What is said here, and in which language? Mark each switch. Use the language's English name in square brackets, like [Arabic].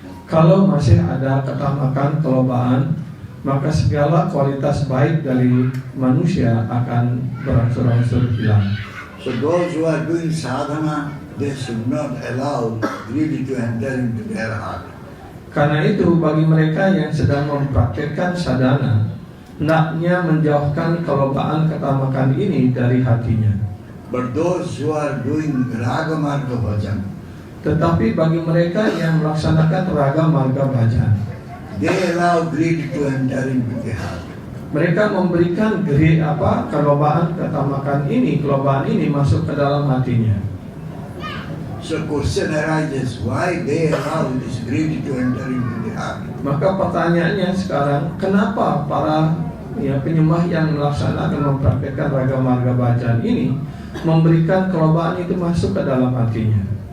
[Indonesian] Kalau masih ada ketamakan, kelobaan, maka segala kualitas baik dari manusia akan berangsur-angsur hilang. [English] So those who are doing sadhana, they should not allow greed to enter into their heart. [Indonesian] Karena itu bagi mereka yang sedang mempraktikkan sadhana, hendaknya menjauhkan kelobaan ketamakan ini dari hatinya. [English] But those who are doing raga marga bhajan, [Indonesian] Tetapi bagi mereka yang melaksanakan raga marga bhajan, [English] they allow greed to enter into the heart. [Indonesian] mereka memberikan kelobaan ketamakan ini, kelobaan ini masuk ke dalam hatinya. [English] So question arises, why they allow this greed to enter into the heart? [Indonesian] Maka pertanyaannya sekarang, kenapa para penyembah yang melaksanakan mempraktikkan raga marga bhajan ini memberikan kelobaan itu masuk ke dalam hatinya?